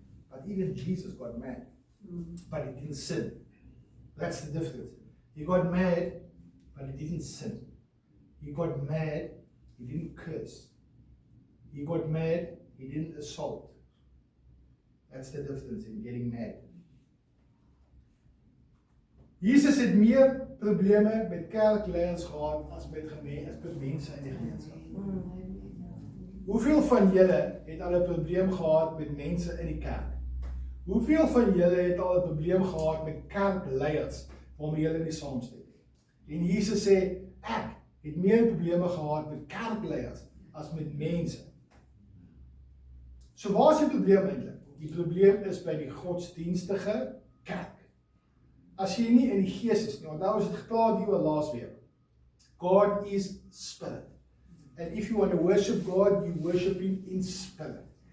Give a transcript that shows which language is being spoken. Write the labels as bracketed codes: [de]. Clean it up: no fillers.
[en] But even Jesus got mad, but he didn't sin. That's the difference. He got mad, but he didn't sin. He got mad, he didn't curse. He got mad, he didn't assault. That's the difference in getting mad. [af] Jesus het meer probleme met kerkleiers gehad as met mense in die gemeenskap. Hoeveel van julle het al 'n probleem gehad met mense in die kerk? Hoeveel van julle het al 'n probleem gehad met kerkleiers waarmee julle nie saamstem nie? En Jesus sê, ek het meer probleme gehad met kerkleiers as met mense. So waar is die probleem eintlik? Die probleem is by die godsdienstige kerk. As jy nie in die gees is nie, want daar was het gepraat hieroor laasweek. [en] God is spirit. And if you want to worship God, you worship him in spirit.